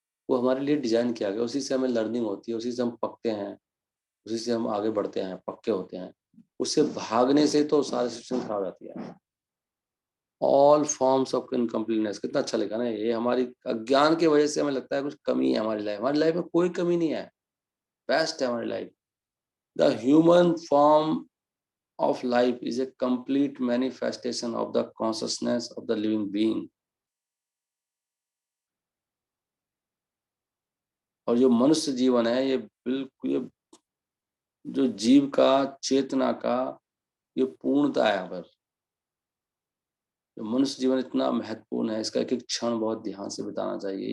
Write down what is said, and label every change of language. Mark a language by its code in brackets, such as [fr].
[hi] वो हमारे लिए डिजाइन किया गया, उसी से हमें लर्निंग होती है, उसी से हम पकते हैं, उसी से हम आगे बढ़ते हैं, पक्के होते हैं। उससे भागने से तो सारी सिचुएशन खराब हो जाती है। [en] all forms of incompleteness, [hi] कितना अच्छा लिखा ना। ये हमारी अज्ञान की वजह से हमें लगता है कुछ कमी है हमारी लाइफ में कोई कमी नहीं है, बेस्ट है हमारी life. [en] The human form of life is a complete manifestation of the consciousness of the living being। [hi] और जो मनुष्य जीवन है, ये बिल्कुल, ये जो जीव का, चेतना का, ये पूर्णता है यहाँ पर। जो मनुष्य जीवन इतना महत्वपूर्ण है, इसका एक एक क्षण बहुत ध्यान से बिताना चाहिए।